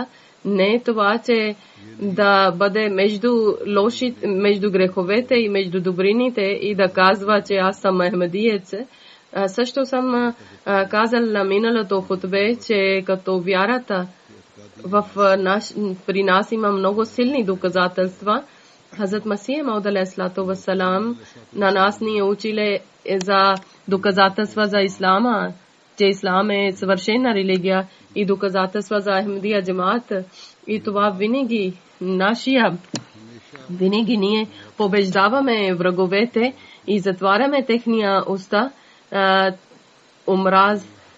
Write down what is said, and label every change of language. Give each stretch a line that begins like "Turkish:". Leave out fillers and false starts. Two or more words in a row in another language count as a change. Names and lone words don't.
Bulgarian: Не е това, че да бъде между греховете и между добрините и да казва, че аз съм ахмедиец. Също съм казал на миналото хутбе, че като вярата при нас има много силни доказателства Хазрат Масих Мауд
Arabic: عليه الصلاة والسلام
Bulgarian: на нас ни е училе за доказателства за ислама, че ислам е съвършена религия и доказателства за Ахмадия джамаат. И това винаги винаги ние побеждаваме враговете и затваряме техния уста, омраз.